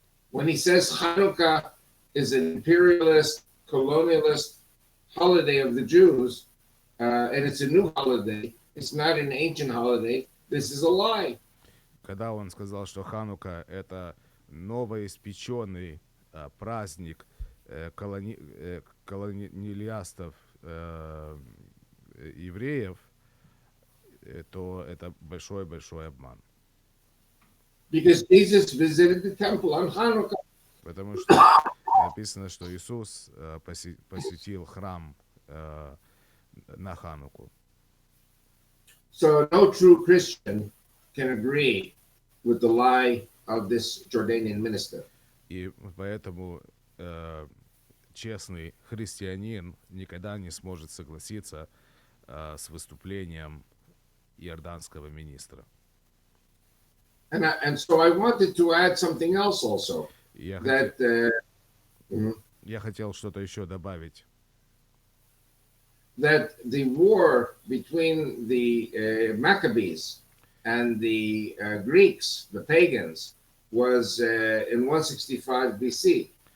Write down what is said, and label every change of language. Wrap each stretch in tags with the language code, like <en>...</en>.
<en>When he says Hanukkah is an imperialist, colonialist holiday of the Jews, and it's a new holiday, it's not an ancient holiday, this is a lie.</en> <ru>Когда он сказал, что Ханука — это новоиспеченный праздник колониалистов евреев, то это большой обман.</ru> <en>Because Jesus visited the temple on Hanukkah.</en> <ru>Потому что написано, что Иисус посетил храм на Хануку.</ru> <en>So no true Christian can agree with the lie of this Jordanian minister.</en> <ru>И поэтому честный христианин никогда не сможет согласиться с выступлением иорданского министра.</ru> <en>And so I wanted to add something else also.</en> <ru>Я хотел что-то еще добавить.</ru> <en>That the war between the Maccabees and the Greeks, the pagans, was in 165 BC.</en>